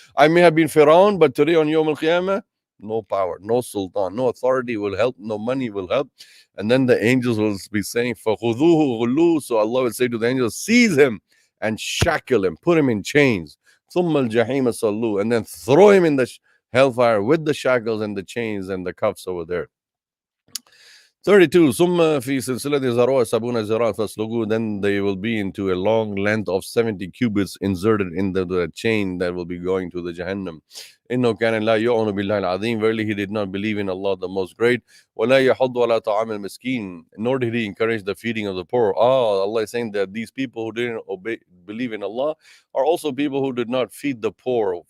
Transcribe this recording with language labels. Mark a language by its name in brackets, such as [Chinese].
[English] I may have been Pharaoh, but today on Yawm al-Qiyamah, no power, no sultan, no authority will help, no money will help. And then the angels will be saying, [Arabic] فَخُذُوهُ غُلُّوا. [English] So Allah will say to the angels, seize him and shackle him, put him in chains. [Arabic] ثُمَّ الْجَحِيمَ صَلُّوا. [English] And then throw him in the hellfire with the shackles and the chains and the cuffs over there. 32. [Arabic] ثم في سلسلة ذرعها 70 ذراعا فاسلكوه. [English] Then they will be into a long length of 70 cubits inserted in the chain that will be going to the Jahannam. [Arabic] إنه كان لا يؤمن بالله العظيم. [English] Verily he did not believe in Allah the Most Great. [Arabic] ولا يحض على طعام المسكين. [English] Nor did he encourage the feeding of the poor. Allah is saying that these people who didn't believe in Allah are also people who did not feed the poor.